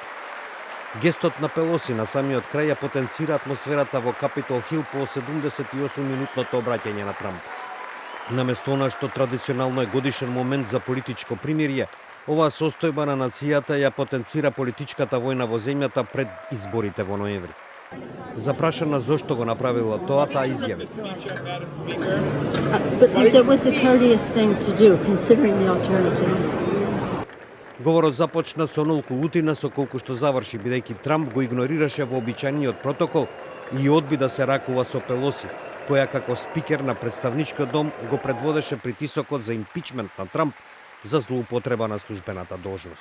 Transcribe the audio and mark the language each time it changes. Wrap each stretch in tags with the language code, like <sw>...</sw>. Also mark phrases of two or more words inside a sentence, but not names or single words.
<mk>Гестот на Пелоси на самиот крај ја потенцира атмосферата во Капитол Хил по 78-минутното обраќање на Трамп. Наместо она што традиционално е годишен момент за политичко примирие, оваа состојба на нацијата ја потенцира политичката војна во земјата пред изборите во ноември. Запрашана зошто го направила тоа, таа изјави:</mk> <en>Because it was a courteous thing to do, considering the alternatives.</en> <mk>Говорот започна со онолку утина со колку што заврши, бидејќи Трамп го игнорираше вообичаениот протокол и одби да се ракува со Пелоси, која како спикер на представничкиот дом го предводеше притисокот за импичмент на Трамп за злоупотреба на службената должност.</mk>